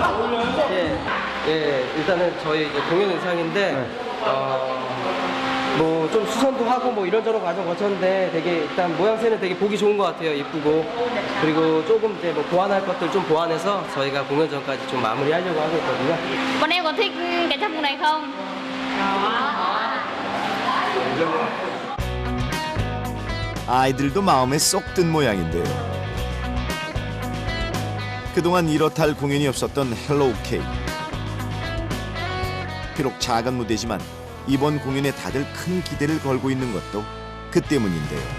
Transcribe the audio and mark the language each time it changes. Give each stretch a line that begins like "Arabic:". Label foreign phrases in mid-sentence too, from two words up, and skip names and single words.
Korean: 예, 일단은 저희 이제 공연 의상인데 뭐 좀 수선도 하고 뭐 이런저런 과정 거쳤는데 되게 일단 모양새는 되게 보기 좋은 것 같아요. 예쁘고. 그리고 조금 이제 뭐 보완할 것들 좀 보완해서 저희가 공연 전까지 좀 마무리하려고 하고 있거든요.
Vietnamese: Bọn em có thích cái trang phục này không?
Korean: 아이들도 마음에 쏙 든 모양인데요. 그동안 이렇다 할 공연이 없었던 헬로우 K. 비록 작은 무대지만 이번 공연에 다들 큰 기대를 걸고 있는 것도 그 때문인데요.